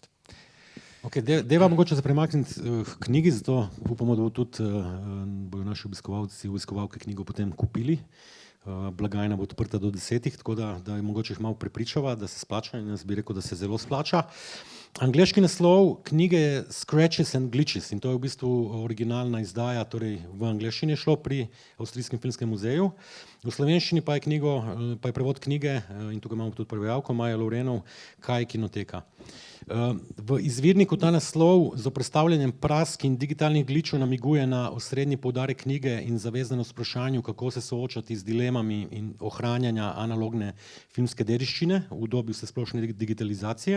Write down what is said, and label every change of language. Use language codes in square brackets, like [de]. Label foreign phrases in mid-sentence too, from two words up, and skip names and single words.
[sl] Okay, deva mogoče se premakniti k knjigi, zato upamo, da bodo naši obiskovalke knjigo potem kupili. Blagajna bo odprta do 10, tako da je mogoče jih malo prepričava, da se splača, in jaz bi rekel, da se zelo splača. Angleški naslov knjige je Scratches and Glitches in to je v bistvu originalna izdaja, torej v angleščini je šlo pri Avstrijskem filmskem muzeju. V slovenščini pa je prevod knjige, in tukaj imamo tudi prevajalko, Maja Lovrenov, Kaj je kinoteka. V izvirniku ta naslov z predstavljanjem prask in digitalnih gličev namiguje na osrednji poudarek knjige in zavezanost vprašanju, kako se soočati z dilemami in ohranjanja analogne filmske dediščine v dobi vsesplošne digitalizacije.